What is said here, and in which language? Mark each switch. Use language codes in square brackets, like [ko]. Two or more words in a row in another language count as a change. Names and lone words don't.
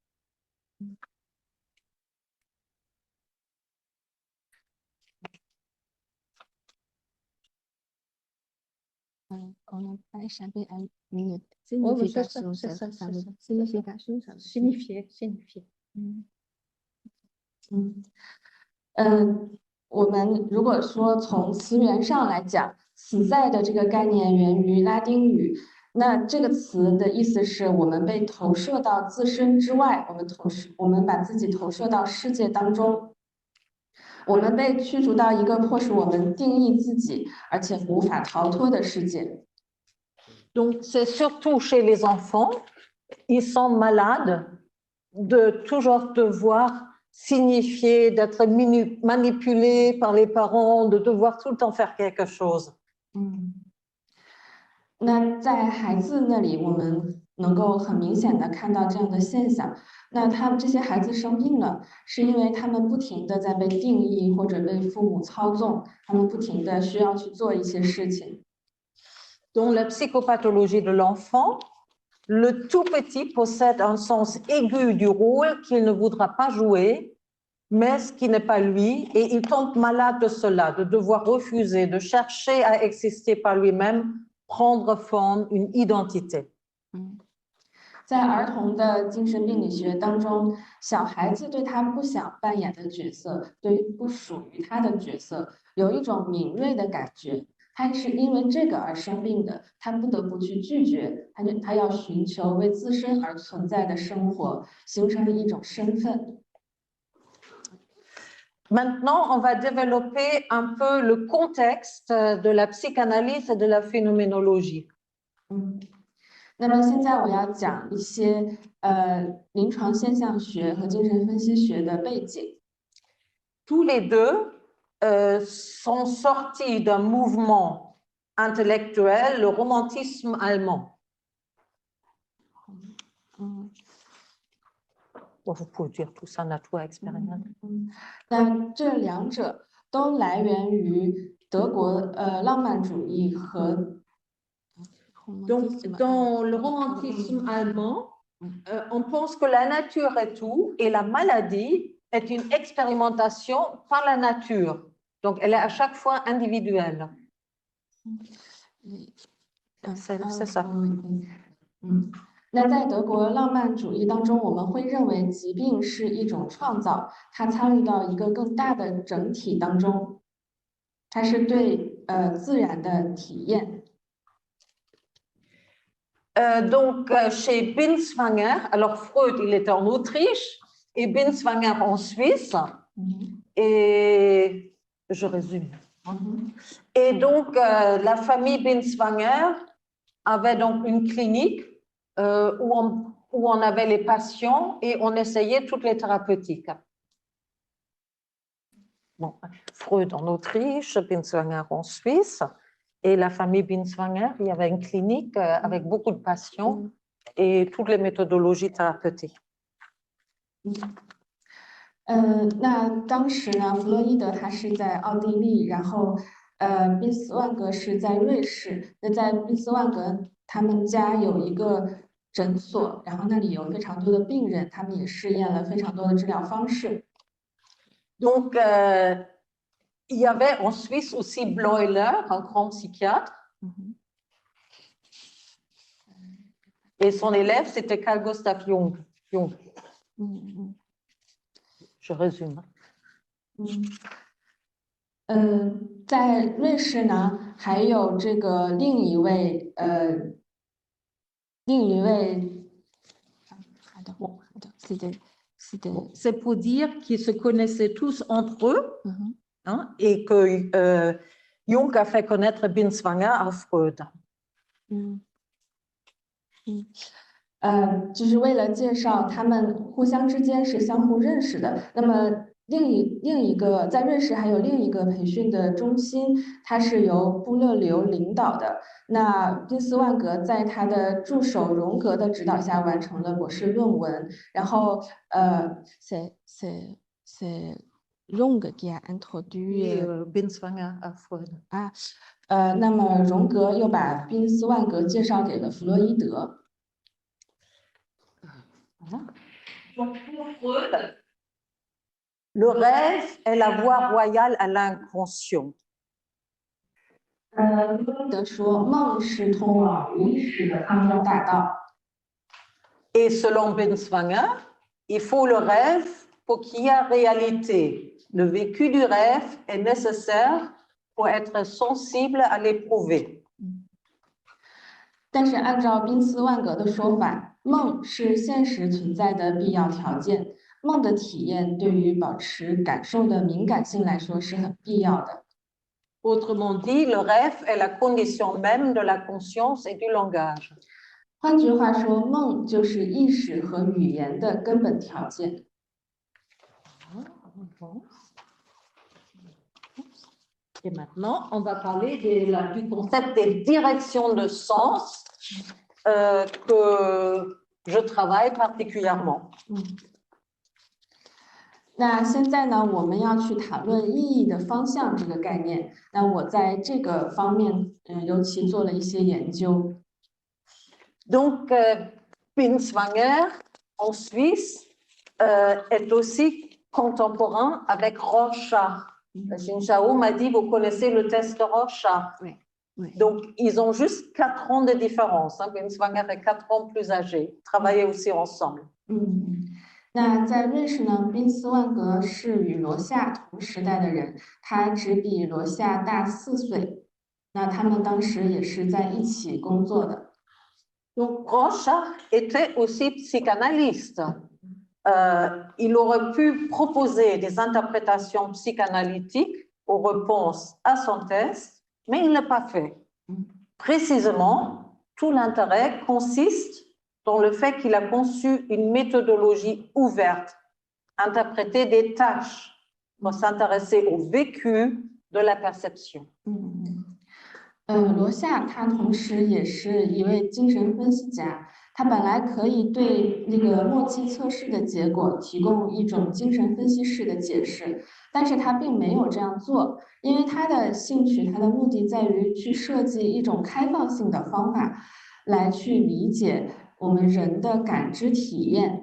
[fr] On n'a pas échappé à une signification. Signifier. [zh] 我们如果说从词源上来讲，死在的这个概念源于拉丁语。那这个词的意思是我们被投射到自身之外，我们把自己投射到世界当中，我们被驱逐到一个迫使我们定义自己，而且无法逃脱的世界。 [fr] Donc, c'est surtout chez les enfants, ils sont malades de toujours devoir signifier, d'être manipulés par les parents, de devoir tout le temps faire quelque chose. [zh] 那在孩子那里，我们能够很明显的看到这样的现象。那他们这些孩子生病了，是因为他们不停的在被定义或者被父母操纵，他们不停的需要去做一些事情。 [fr] Dans la psychopathologie de l'enfant, le tout petit possède un sens aigu du rôle qu'il ne voudra pas jouer, mais ce qui n'est pas lui, et il tombe malade de cela, de devoir refuser, de chercher à exister par lui-même, prendre forme, une identité. [zh] 在儿童的精神病理学当中，小孩子对他不想扮演的角色，对不属于他的角色，有一种敏锐的感觉。他是因为这个而生病的，他不得不去拒绝，他要寻求为自身而存在的生活，形成了一种身份。 [fr] Maintenant, on va développer un peu le contexte de la psychanalyse et de la phénoménologie. [zh] 那么现在我要讲一些临床现象学和精神分析学的背景。 [fr] Tous les deux sont sortis d'un mouvement intellectuel, le romantisme allemand. Vous pouvez dire tout ça, nature expérimentale. [zh] 那这两者都来源于德国浪漫主义和。 [fr] Donc, dans le romantisme allemand, on pense que la nature est tout et la maladie est une expérimentation par la nature. Donc, elle est à chaque fois individuelle. C'est ça. [zh] 那在德国浪漫主义当中，我们会认为疾病是一种创造，它参与到一个更大的整体当中，它是对自然的体验。 [fr] Donc, chez Binswanger, alors Freud, il était en Autriche et Binswanger en Suisse. Et je résume. Et donc, la famille Binswanger avait donc une clinique où où on avait les patients et on essayait toutes les thérapeutiques. Bon, Freud en Autriche, Binswanger en Suisse, et la famille Binswanger, il y avait une clinique avec beaucoup de patients et toutes les méthodologies thérapeutiques. [zh] 那当时呢，弗洛伊德他是在奥地利，然后宾斯万格是在瑞士。那在宾斯万格他们家有一个诊所，然后那里有非常多的病人，他们也试验了非常多的治疗方式。 [fr] Donc, il y avait en Suisse aussi Bleuler, un grand psychiatre. Et son élève, c'était Carl Gustav Jung. Je résume. [zh] 在瑞士呢，还有这个另一位 [fr] C'est pour dire qu'ils se connaissaient tous entre eux, hein, et que Jung a fait connaître Binswanger à Freud. [zh] 就是为了介绍他们互相之间是相互认识的。那么另一个在瑞士还有另一个培训的中心，它是由布勒留领导的。那宾斯万格在他的助手荣格的指导下完成了博士论文。 [fr] 然后 c'est Jung qui a introduit Binswanger à Freud. [zh] 那么荣格又把宾斯万格介绍给了弗洛伊德。 [fr] Donc, pour Freud, le rêve est la voie royale à l'inconscient. [zh] 弗洛伊德说，梦是通往无意识的康庄大道。 [fr] Et selon Binswanger, il faut le rêve pour qu'il y ait réalité. Le vécu du rêve est nécessaire pour être sensible à l'éprouver. [zh] 但是按照宾斯万格的说法，梦是现实存在的必要条件。梦的体验对于保持感受的敏感性来说是很必要的。 [fr] Autrement dit, le rêve est la condition même de la conscience et du langage. [zh] 换句话说，梦就是意识和语言的根本条件。 [fr] Et maintenant, on va parler du concept des directions de sens que je travaille particulièrement. [zh] 那现在呢，我们要去谈论意义的方向这个概念。那我在这个方面，尤其做了一些研究。 [fr] Donc, Binswanger, en Suisse, est aussi contemporain avec Rorschach. Xinjiao m'a dit, vous connaissez le test de Rorschach. Oui, oui. Donc, ils ont juste 4 ans de différence. Hein. Binswanger est 4 ans plus âgé. Ils travaillaient aussi ensemble. [zh] 那在瑞士呢，宾斯万格是与罗夏同时代的人，他只比罗夏大4岁。那他们当时也是在一起工作的。 [fr] Donc, Rorschach était aussi psychanalyste. Il aurait pu proposer des interprétations psychanalytiques aux réponses à son test, mais il ne l'a pas fait. Précisément, tout l'intérêt consiste dans le fait qu'il a conçu une méthodologie ouverte, interpréter des tâches pour s'intéresser au vécu de la perception. [zh] 罗夏他同时也是一位精神分析家，他本来可以对那个默契测试的结果提供一种精神分析式的解释，但是他并没有这样做，因为他的兴趣，他的目的在于去设计一种开放性的方法，来去理解我们人的感知体验。